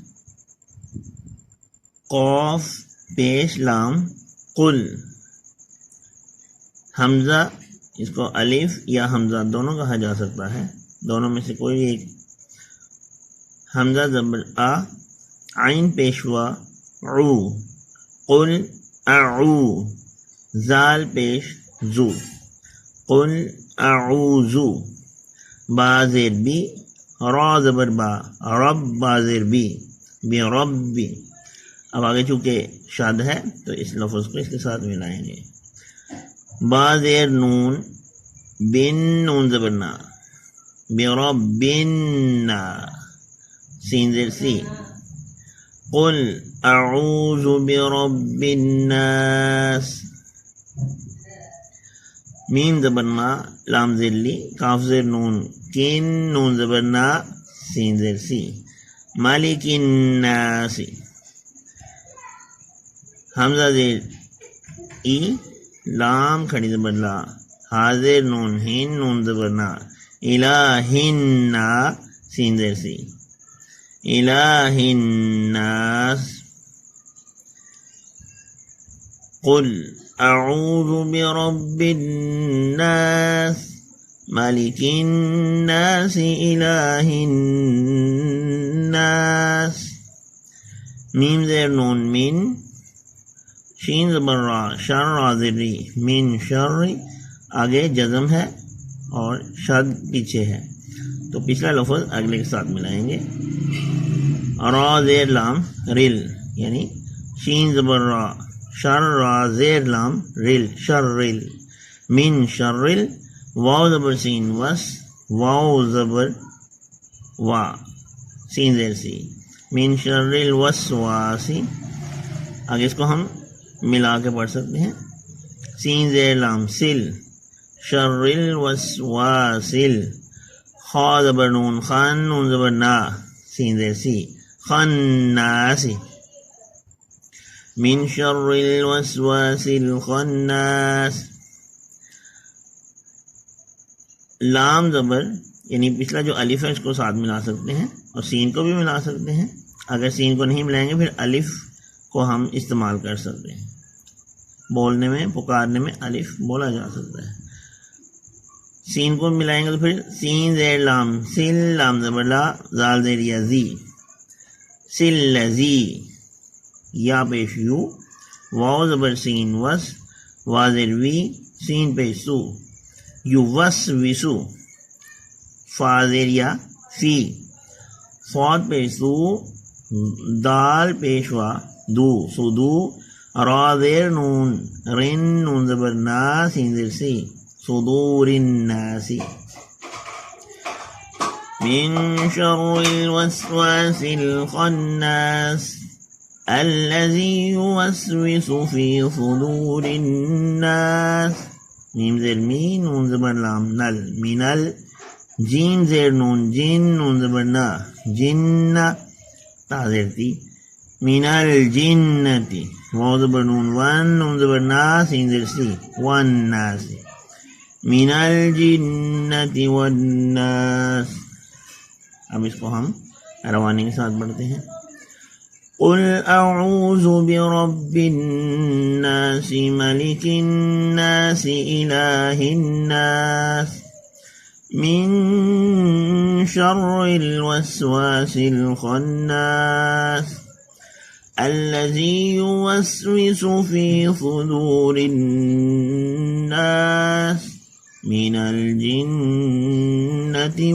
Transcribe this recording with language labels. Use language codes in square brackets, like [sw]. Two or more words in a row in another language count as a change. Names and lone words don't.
[ur] قاف پیش لام قل. حمزہ اس کو الف یا حمزہ دونوں کہا جا سکتا ہے، دونوں میں سے کوئی ایک. حمزہ زبر آ، عین پیشوا عو. [ar] قل اعو. [ur] زال پیش زو. [ar] قل اعوذو. [ur] با زیر بی. را زبر با. رب با زیر بی. بی ربی. اب آگے چونکہ شاد ہے تو اس لفظ کو اس کے ساتھ ملائیں گے. با زیر نون. بن نون زبر نا. بی ربنا. سین زیر سی. [ar] قل اعوذ برب الناس. [ur] میم زبر ما. لام زیر لی. کاف زیر نون. کن نون زبر نا. سین زیر سی. [ar] مالک الناس. [ur] حمزہ زیر ای. لام کھڑی زبر لا. حاضر نون. ہن نون زبر نا. الہنا. سین زیر سی. [ar] الہ الناس. قل اعوذ برب الناس مالک الناس الہ الناس. [ur] میم زیر نون من. شین زبر را. شر را زیر ری. [ar] من شر. [ur] آگے جزم ہے اور شد پیچھے ہے تو پچھلا لفظ اگلے کے ساتھ ملائیں گے. را زیر لام رل یعنی شین زبر را. شر را زیر لام رل شر رل. [ar] من شر رل. [ur] واو زبر سین وس. واو زبر وا. سین زیر سی. [ar] من شر الوسواسی. [ur] آگے اس کو ہم ملا کے پڑھ سکتے ہیں. سین زیر لام سل. [ar] شر الوسواسل. [ur] خا زبر نون. خان نون زبر نا. سین زیر سی. خناسی. [ar] من شر الوسواس الخناس. [ur] لام زبر یعنی پچھلا جو الف ہے اس کو ساتھ ملا سکتے ہیں اور سین کو بھی ملا سکتے ہیں. اگر سین کو نہیں ملائیں گے پھر الف کو ہم استعمال کر سکتے ہیں. بولنے میں پکارنے میں الف بولا جا سکتا ہے. سین کو ملائیں گے تو پھر سین زیر لام سل. لام زبر لا. زال زیر یا زی. سل لذی. یا پیش یو. واو زبر سین وس. واضر وی. سین پیش سو. یو وس وسو. فاضر یا فی. فوت پیش سو. دال پیشوا دو. سدو. را زیر نون. رن نون زبر نا. سین زیر سی. [ar] صدور الناس. من شر الوسواس الخناس الذي يوسوس في صدور الناس. [ur] میم زیر می. نون زبر لام نل. منل. جیم زیر نون. جن نون زبر نا. جن. تا زیر تی. [ar] من الجنتی. [ur] واو زبر نون. ون نون زبر نا. سین زیر سی. ون ناسی. [ar] من الجنة والناس. [ur] اب اس کو ہم روانی کے ساتھ پڑھتے ہیں. [ar] قل اعوذ برب الناس ملك الناس الہ الناس من شر الوسواس الخناس الذي يوسوس في صدور الناس من الجنة